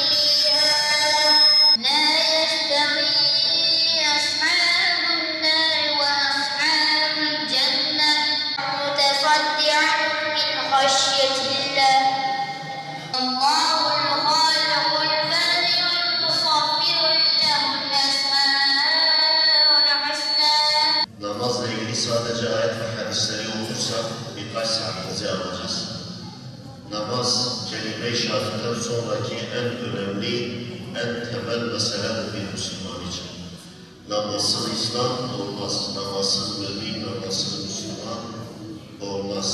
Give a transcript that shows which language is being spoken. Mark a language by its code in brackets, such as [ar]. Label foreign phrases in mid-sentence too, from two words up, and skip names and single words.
[ar] فيها لا يستوي أصحاب النار وأصحاب الجنة متصدعا من خشية الله الله الخالق البارئ المصور له الأسماء الحسنى. [tr] Namazla ilgili sadece ayet ve hadisleri okursak birkaç saatimizi alacağız. Namaz, kelime-i şehadetten sonraki en önemli, en temel meseledir bir Müslüman için. Namazsız İslam olmaz, namazsız mümin, namazsız Müslüman olmaz.